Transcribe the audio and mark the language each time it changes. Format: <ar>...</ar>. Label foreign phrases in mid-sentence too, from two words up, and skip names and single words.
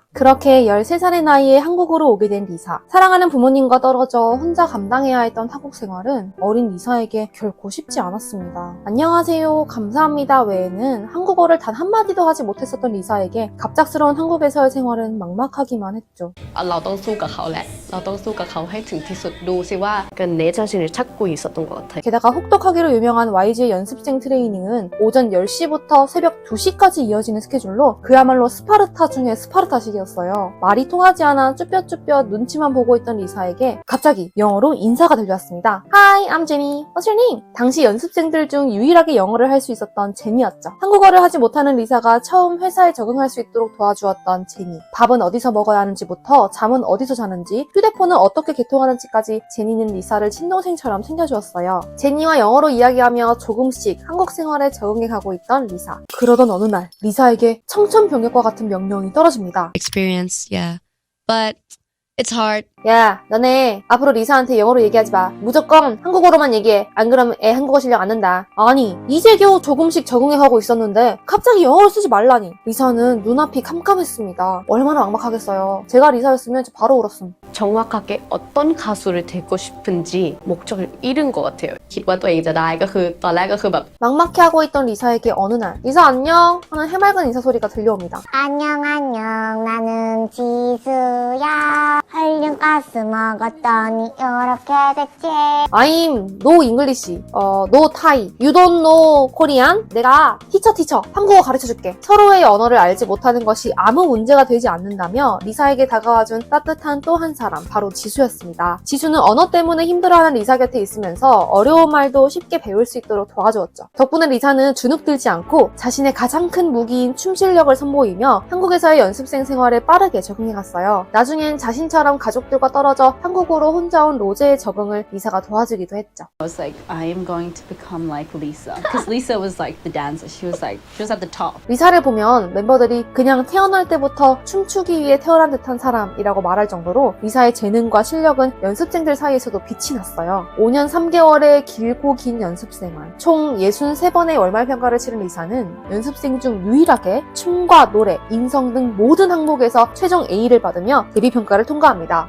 <ko>그렇게 13살의 나이에 한국으로 오게 된 리사. 사랑하는 부모님과 떨어져 혼자 감당해야 했던 한국 생활은 어린 리사에게 결코 쉽지 않았습니다. 안녕하세요, 감사합니다 외에는 한국어를 단 한마디도 하지 못했었던 리사에게 갑작스러운 한국에서의 생활은 막막하기만 했죠.</ko> <th>เราต้องสู้กับเขาแหละเราต้องสู้กับเขาให้ถึงที่สุดดูสิว่า</th> <ko>내 자신을 찾고 있었던 것 같아요. 게다가 혹독하기로 유명한 YG의 연습생 트레이닝은 오전 10시부터 새벽 2시까지 이어지는 스케줄로 그야말로 스파르타 중에 스파르타식이었어요. 말이 통하지 않아 쭈뼛쭈뼛 눈치만 보고 있던 리사에게 갑자기 영어로 인사가 들려왔습니다.</ko> <en>Hi, I'm Jenny. What's your name?</en> <ko>당시 연습생들 중 유일하게 영어를 할 수 있었던 제니였죠. 한국어를 하지 못하는 리사가 처음 회사에 적응할 수 있도록 도와주었던 제니. 밥은 어디서 먹어야 하는지부터 잠은 어디서 자는지, 휴대폰은 어떻게 개통하는지까지 제니는 리사를 친동생처럼 챙겨주었어요. 제니와 영어로 이야기하며 조금씩 한국 생활에 적응해 가고 있던 리사. 그러던 어느 날 리사에게 청천벽력과 같은 명령이 떨어집니다.</ko> <en>Experience, yeah. But it's hard.</en> <ko>야, 너네 앞으로 리사한테 영어로 얘기하지 마. 무조건 한국어로만 얘기해. 안 그러면 애 한국어 실력 안 는다. 아니, 이제 겨우 조금씩 적응해가고 있었는데 갑자기 영어를 쓰지 말라니. 리사는 눈앞이 깜깜했습니다. 얼마나 막막하겠어요. 제가 리사였으면 바로 울었음. 정확하게 어떤 가수를 되고 싶은지 목적을 잃은 것 같아요.</ko> <th>คิดว่าตัวเองจะได้ก็คือตอนแรกก็คือแบบ</th> <ko>막막해하고 있던 리사에게 어느 날 리사 안녕 하는 해맑은 인사 소리가 들려옵니다. 안녕 나는 지수야. 헐륜가스 먹었더니 이렇게 됐지.</ko> <en>I'm no English, no Thai, you don't know Korean.</en> <ko>내가 티처 한국어 가르쳐줄게. 서로의 언어를 알지 못하는 것이 아무 문제가 되지 않는다며 리사에게 다가와준 따뜻한 또 한 사람, 바로 지수였습니다. 지수는 언어 때문에 힘들어하는 리사 곁에 있으면서 어려운 말도 쉽게 배울 수 있도록 도와주었죠. 덕분에 리사는 주눅들지 않고 자신의 가장 큰 무기인 춤 실력을 선보이며 한국에서의 연습생 생활에 빠르게 적응해갔어요. 나중엔 자신처럼 가족들과 떨어져 한국으로 혼자 온 로제의 적응을 리사가 도와주기도 했죠.</ko> <en>I was like, I am going to become like Lisa. Because Lisa was like the dancer. She was at the top.</en> <ko>리사를 보면 멤버들이 그냥 태어날 때부터 춤추기 위해 태어난 듯한 사람이라고 말할 정도로 리사의 재능과 실력은 연습생들 사이에서도 빛이 났어요. 5년 3개월의 길고 긴 연습생활, 총 63번의 월말평가를 치른 리사는 연습생 중 유일하게 춤과 노래, 인성 등 모든 항목에서 최종 A를 받으며 데뷔평가를 통과합니다.</ko>